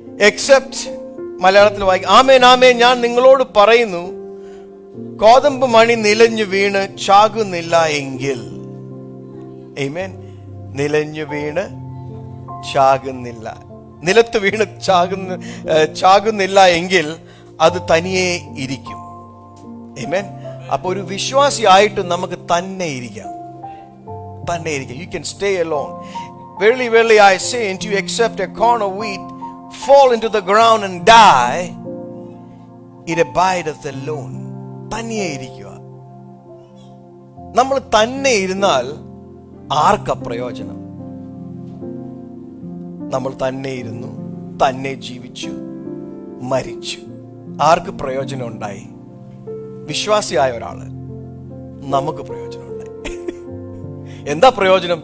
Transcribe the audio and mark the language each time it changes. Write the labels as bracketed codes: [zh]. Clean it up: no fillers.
[ml] Except മലയാളത്തിൽ വായിക്കാം. ആമേൻ ആമേൻ, ഞാൻ നിങ്ങളോട് പറയുന്നു, കോതമ്പ് മണി നിലഞ്ഞു വീണ് ചാകുന്നില്ല എങ്കിൽ. ആമേൻ. നിലഞ്ഞു വീണ് ചാകുന്നില്ല, നിലത്ത് വീണ് ചാകുന്നില്ല എങ്കിൽ അത് തനിയെ ഇരിക്കും. ആമേൻ. അപ്പൊ ഒരു വിശ്വാസിയായിട്ട് നമുക്ക് തന്നെ ഇരിക്കാം. [en] You can stay alone. Verily, verily, I say unto you, except a corn of wheat fall into the ground and die, it abideth alone. [ml] തനിയെ ഇരിക്കുക. നമ്മൾ തന്നെ ഇരുന്നാൽ ആർക്കാ പ്രയോജനം? നമ്മൾ തന്നെ ഇരുന്നു, തന്നെ ജീവിച്ചു, മരിച്ചു. ആർക്ക് പ്രയോജനം ഉണ്ടായി? വിശ്വാസിയായ ഒരാള് നമുക്ക് പ്രയോജനം. എന്താ പ്രയോജനം?